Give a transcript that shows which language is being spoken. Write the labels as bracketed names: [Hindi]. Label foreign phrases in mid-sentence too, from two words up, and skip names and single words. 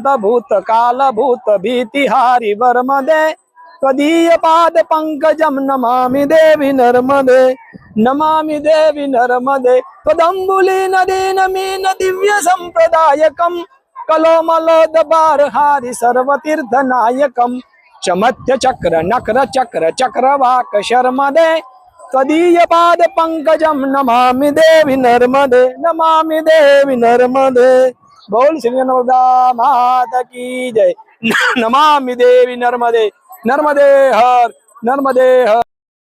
[Sanskrit] ભૂત કાલ ભૂત ભીતિહારી વર્મદે ત્વદીય પાદ પંકજમ નમામિ દેવી નર્મદે નમામિ દેવી નર્મદે ત્વદંબુલી નદી નમીન દિવ્ય સંપ્રદાયકમ કલોમલોદ બાર હારી સર્વતીર્થ નાયકમ ચમત્ય ચક્ર નક્ર ચક્ર ચક્રવાક શર્મદે त्वदीय पाद पंकजम नमामि देवी नर्मदे नमामि देवी नर्मदे। [Hindi] बोल श्री नर्मदा माता की जय। [Sanskrit] नमामि देवी नर्मदे नर्मदे हर नर्मदे हर।